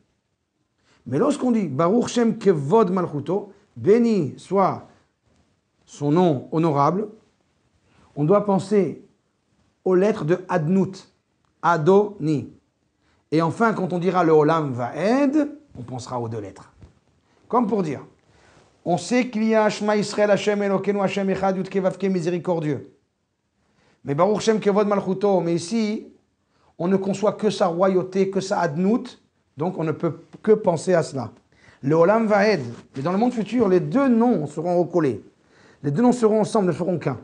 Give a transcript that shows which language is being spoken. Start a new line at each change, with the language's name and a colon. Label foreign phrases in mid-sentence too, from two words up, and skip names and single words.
French: Mais lorsqu'on dit
Hebrew: ברוך שם כבוד מלכותו,
French: béni soit son nom honorable, on doit penser aux lettres de Adnout, Adoni. Et enfin, quand on dira le
Hebrew: עולם ועד,
French: on pensera aux 2 lettres. Comme pour dire, on sait qu'il y a
Hebrew: שמע ישראל השם אלוקינו השם אחד יוד קי ואו קי,
French: miséricordieux.
Hebrew: Mais ברוך שם כבוד מלכותו,
French: mais ici, on ne conçoit que sa royauté, que sa Adnout, donc on ne peut que penser à cela.
Hebrew: לעולם ועד,
French: mais dans le monde futur, les 2 noms seront recollés. Les 2 noms seront ensemble, ne feront qu'un.